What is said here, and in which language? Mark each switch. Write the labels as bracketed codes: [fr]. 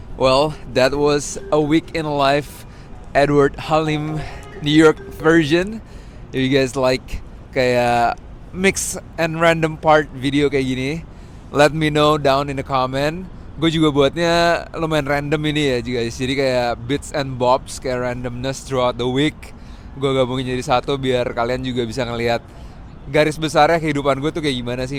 [en] Well, that was a week in life Edward Halim New York version. If you guys like kayak mix and random part video [id] kayak gini, [en] let me know down in the comment. [id] Gue juga buatnya lumayan random ini ya guys. Jadi kayak [en] bits and bobs, kayak randomness throughout the week. [id] Gue gabungin jadi satu biar kalian juga bisa ngelihat garis besarnya kehidupan gue tuh kayak gimana sih.